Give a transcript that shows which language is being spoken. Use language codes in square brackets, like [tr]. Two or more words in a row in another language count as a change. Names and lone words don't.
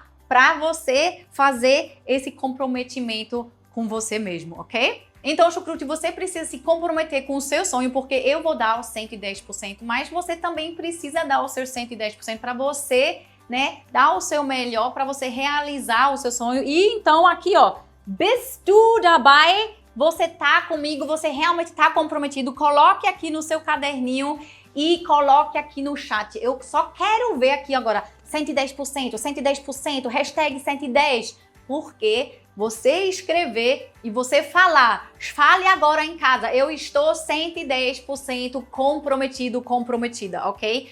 [pt] Para você fazer esse comprometimento com você mesmo, ok? Então, chucrute, você precisa se comprometer com o seu sonho, porque eu vou dar os 110%, mas você também precisa dar os seus 110% para você, né, dar o seu melhor para você realizar o seu sonho. E então aqui, ó, [de] bist du dabei? [pt] Você tá comigo, você realmente tá comprometido? Coloque aqui no seu caderninho e coloque aqui no chat. Eu só quero ver aqui agora 110%, 110%, hashtag 110%, porque você escrever e você falar, fale agora em casa, eu estou 110% comprometido, comprometida, ok?